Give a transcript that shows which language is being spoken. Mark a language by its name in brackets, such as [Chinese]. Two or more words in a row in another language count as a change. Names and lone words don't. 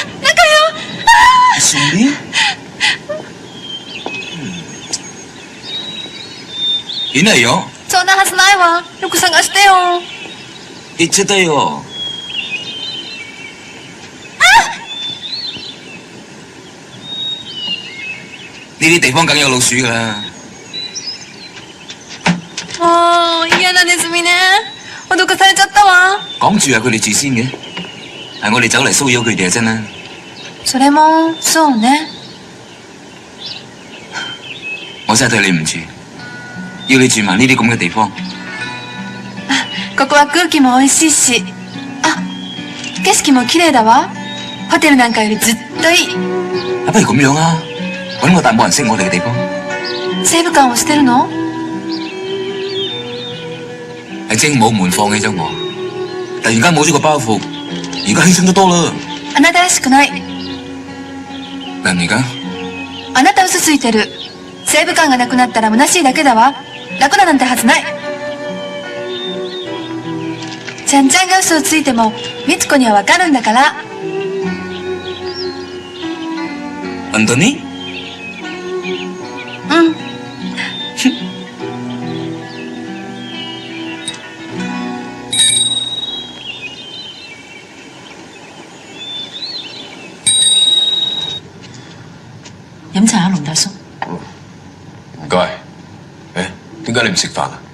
[Cantonese] 兄弟， [Japanese] いないよ。そんなはずないわ。よく探してよ。行っちゃったよ。 [Cantonese] 呢啲地方梗有老鼠噶啦。 [Japanese] もう嫌なネズミね。脅かされちゃったわ。 [Cantonese] 講住係佢哋住先嘅，係我哋走嚟騷擾佢哋啊！真啦。 [Japanese] それもそうね。 [Cantonese] 我真係對你唔住，要你住埋呢啲咁嘅地方。 [Japanese] ここは空気も美味しいし、あ、景色も綺麗だわ。ホテルなんかよりずっといい。 [Cantonese] 不如咁樣啊，揾個大冇人識我哋嘅地方。 [Japanese] 西武館をしてるの？ [Cantonese] 係精武門放棄咗我，突然間冇咗個包袱，而家輕鬆得多啦。 [Japanese] あなたらしくない。何が？あなた嘘ついてる。西武館がなくなったら虚しいだけだわ。楽だなんてはずない。ちゃんちゃんが嘘をついても美津子にはわかるんだから。本当に？うん。 [Cantonese] 飲茶啊，龍大叔。唔該。誒，點解你唔食飯啊？